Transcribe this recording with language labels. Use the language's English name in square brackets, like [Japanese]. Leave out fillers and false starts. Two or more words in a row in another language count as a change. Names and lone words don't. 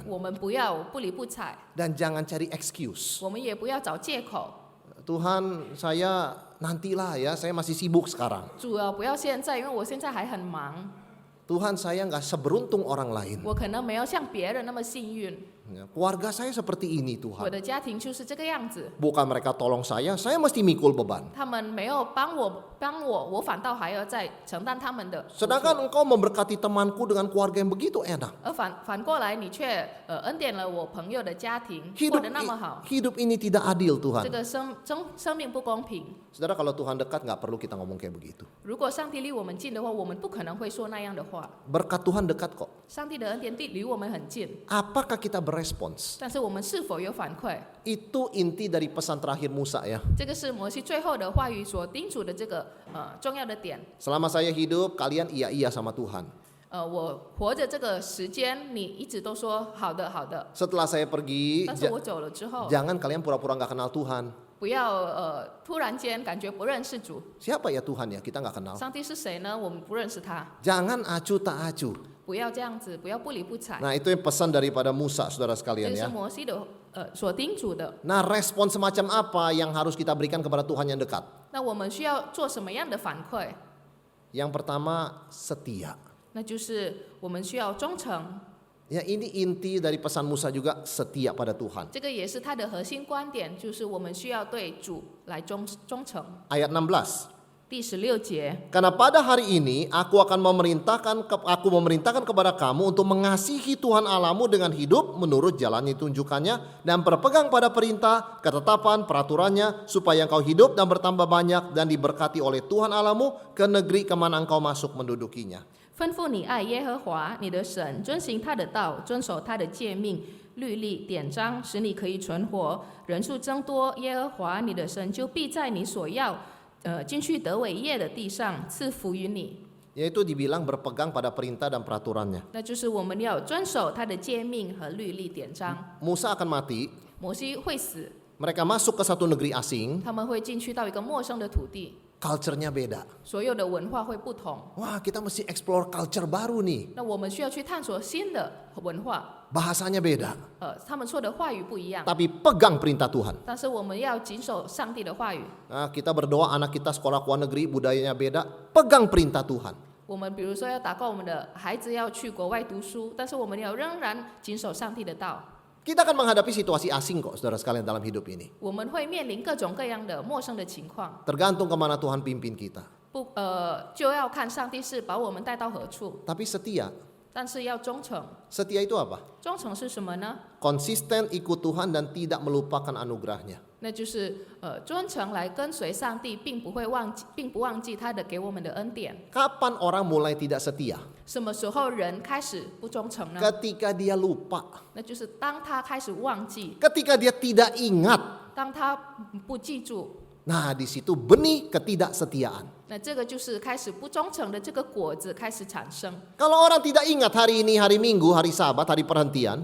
[Chinese] 我们不要不理不睬， [Indonesian] Dan jangan cari excuse. [Chinese] 我们也不要找借口。 [Indonesian] Tuhan, saya nantilah ya, saya masih sibuk sekarang. [Chinese] 主要不要现在，因为我现在还很忙， [Indonesian] Tuhan, saya nggak seberuntung orang lain. [Chinese] 我可能没有像别人那么幸运， [Indonesian] Ya, keluarga saya seperti ini [Chinese] 我 [Indonesian] Tuhan. [Chinese] 的家庭就是这个样子。 [Indonesian] Bukan mereka tolong saya mesti mikul beban. [Chinese] 他们没有帮我，我反倒还要再承担他们的苦楚。 [Indonesian] Sedangkan engkau memberkati temanku dengan keluarga yang begitu enak. [Chinese] 而反过来，你却恩典了我朋友的家庭，过 [Indonesian] Hidup, [Chinese] 得那么好， [Indonesian] hidup ini tidak adil [Chinese] 这 [Indonesian] Tuhan. [Chinese] 个生命不公平。 [Indonesian] Saudara, kalau Tuhan dekat nggak perlu kita ngomong kayak begitu. [Chinese] 如果上帝离我们近的话，我们不可能会说那样的话。 [Indonesian] Berkat Tuhan dekat kok. [Chinese] 上帝的恩典离我们很近， [Indonesian] Apakah kita berespons? [Chinese] 但是我们是否有反馈？ [Indonesian] Itu inti dari pesan terakhir Musa ya. [Chinese] 这个是摩西最后的话语所叮嘱的这个重要的点。 [Indonesian] Selama saya hidup, kalian iya sama Tuhan. [Chinese] 我活着这个时间，你一直都说好的好的， [Indonesian] Setelah saya pergi, [Chinese] 但是我走了之后， [Indonesian] jangan kalian pura-pura nggak kenal Tuhan. [Chinese] 不要突然间感觉不认识主。 [Indonesian] Siapa ya Tuhan ya? Kita nggak kenal. [Chinese] 上帝是谁呢？我们不认识他。 [Indonesian] Jangan acuh tak acuh. [Chinese] 不要这样子，不要不理不睬。 [Indonesian] Nah, itu yang pesan daripada Musa, saudara [Chinese] 这 [Indonesian] sekalian [Chinese] 个是 [Indonesian] ya. [Chinese] 摩西的所叮嘱的。 [Indonesian] Nah, respon semacam apa yang harus kita berikan kepada Tuhan yang dekat? [Chinese] 那我们需要做什么样的反馈？ [Indonesian] Yang pertama, setia. [Chinese] 那就是我们需要忠诚。 [Indonesian] Ya, ini inti dari pesan Musa juga, setia pada Tuhan. [Chinese] 这个也是他的核心观点，就是我们需要对主来忠诚。 [Indonesian] Ayat 16. [Chinese] 第16节， [Indonesian] Karena pada hari ini aku memerintahkan kepada kamu untuk mengasihi Tuhan Allahmu dengan hidup menurut jalan yang ditunjukkannya dan berpegang pada perintah, ketetapan, peraturannya supaya engkau hidup dan bertambah banyak dan diberkati oleh Tuhan Allahmu ke negeri kemana engkau masuk mendudukinya. [Chinese] 吩咐你爱耶和华你的神，遵行他的道，遵守他的诫命、律例、典章，使你可以存活，人数增多。耶和华你的神就必在你所要进去得伟业的地上赐福于你。 [Indonesian] Yaitu dibilang berpegang pada perintah dan peraturannya. [Chinese] 那就是我们要遵守他的诫命和律例典章。 [Indonesian] Musa akan mati, [Chinese] 摩西会死， [Indonesian] mereka masuk ke satu negeri asing, [Chinese] 他们会进去到一个陌生的土地， [Indonesian] culture-nya beda. [Chinese] 所有的文化会不同。 [Indonesian] Wah, kita mesti [English] explore culture [Indonesian] baru nih. [Chinese] 那我们需要去探索新的文化， [Indonesian] Bahasanya beda, [Chinese] 他们说的话语不一样， [Indonesian] tapi pegang perintah Tuhan. [Chinese] 但是我们要谨守上帝的话语。 [Indonesian] Nah, kita berdoa anak kita sekolah luar negeri, budayanya beda, pegang perintah Tuhan. [Chinese] 我们比如说要祷告我们的孩子要去国外读书，但是我们要仍然谨守上帝的道。 [Indonesian] Kita akan menghadapi situasi asing kok, saudara sekalian dalam hidup ini. [Chinese] 我们会面临各种各样的陌生的情况， [Indonesian] Tergantung kemana Tuhan pimpin kita. [Chinese] 就要看上帝是把我们带到何处， [Indonesian] Tapi setia, [Chinese] 但是要忠诚。 [Indonesian] setia itu apa? [Chinese] 忠诚是什么呢？ [Indonesian] Konsisten ikut Tuhan dan tidak melupakan anugerahnya. [Chinese] 那就是忠诚来跟随上帝，并不忘记他的给我们的恩典。 [Indonesian] Kapan orang mulai tidak setia? [Chinese] 什么时候人开始不忠诚呢？ [Indonesian] Ketika dia lupa, [Chinese] 那就是当他开始忘记， [Indonesian] ketika dia tidak ingat. [Chinese] 当他不记住， [Indonesian] Nah, di situ benih ketidaksetiaan. [Chinese] 那这个就是开始不忠诚的这个果子开始产生。 [Indonesian] Kalau orang tidak ingat hari ini, hari Minggu, hari Sabat, hari perhentian,